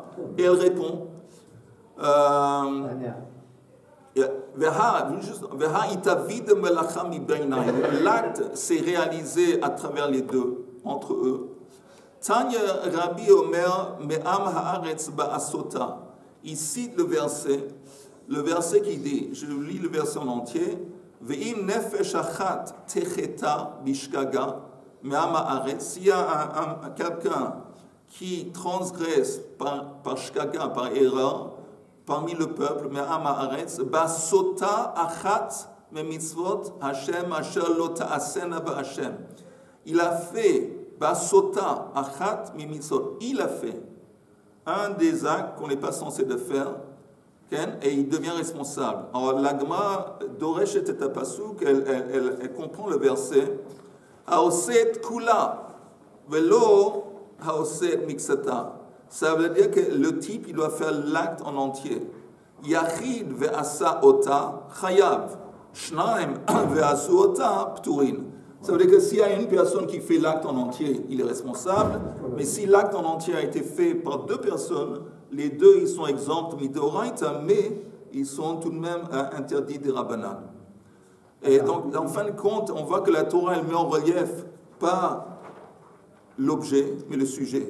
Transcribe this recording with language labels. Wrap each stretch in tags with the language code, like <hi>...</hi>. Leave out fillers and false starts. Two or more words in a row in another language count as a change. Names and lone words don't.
<fr>Et elle répond l'acte s'est réalisé à travers les deux, entre eux.</fr> <he>תניא רבי אומר מעם הארץ בעשותה.</he> <fr>Il cite le verset qui dit, je lis le verset en entier,</fr> <he>ואם נפש אחת תחטא בשגגה מעם הארץ.</he> <fr>S'il y a quelqu'un qui transgresse par shgaga, par erreur, parmi le peuple,</fr> <he>מעם הארץ, בעשותה אחת מצות השם אשר לא תעשינה בהשם.</he> <fr>Il a fait</fr> <he>בעשותה אחת מצות.</he> <fr>Il a fait un des actes qu'on n'est pas censé de faire, et il devient responsable. Alors l'agma d'Oresh et Pasuk, elle comprend le verset</fr> <he>העושה כולה ולא העושה מקצתה.</he> <fr>Ça veut dire que le type, il doit faire l'acte en entier.</fr> <he>יחיד ועשה אותה חייב. שנים ועשו אותה פטורין.</he> <fr>Ça veut dire que s'il y a une personne qui fait l'acte en entier, il est responsable. Mais si l'acte en entier a été fait par deux personnes, les deux, ils sont exempts midoraita, mais ils sont tout de même interdits des rabbanan. Et donc, en fin de compte, on voit que la Torah, elle met en relief pas l'objet, mais le sujet.</fr>